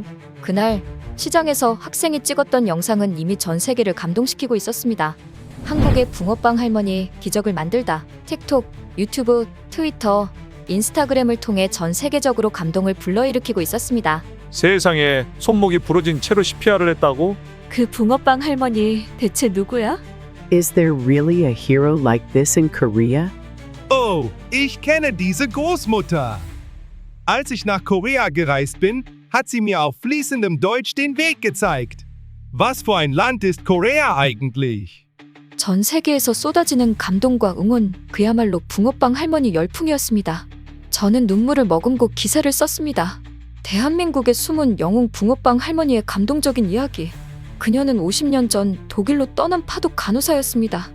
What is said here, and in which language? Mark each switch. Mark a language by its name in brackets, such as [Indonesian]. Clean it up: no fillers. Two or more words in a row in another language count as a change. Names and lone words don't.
[Korean] 그날 시장에서 학생이 찍었던 영상은 이미 전 세계를 감동시키고 있었습니다. 한국의 붕어빵 할머니 기적을 만들다. 틱톡, 유튜브, 트위터, 인스타그램을 통해 전 세계적으로 감동을 불러일으키고 있었습니다. 세상에, 손목이 부러진 채로 CPR을 했다고? 그 붕어빵 할머니 대체 누구야? [English] Is there really a hero like this in Korea? [German] Oh, ich kenne diese Großmutter. Als ich nach Korea gereist bin, hat sie mir auf fließendem Deutsch den Weg gezeigt. Was für ein Land ist Korea eigentlich? [Korean] 전 세계에서 쏟아지는 감동과 응원, 그야말로 붕어빵 할머니 열풍이었습니다. 저는 눈물을 머금고 기사를 썼습니다. 대한민국의 숨은 영웅 붕어빵 할머니의 감동적인 이야기. 그녀는 50년 전 독일로 떠난 파독 간호사였습니다.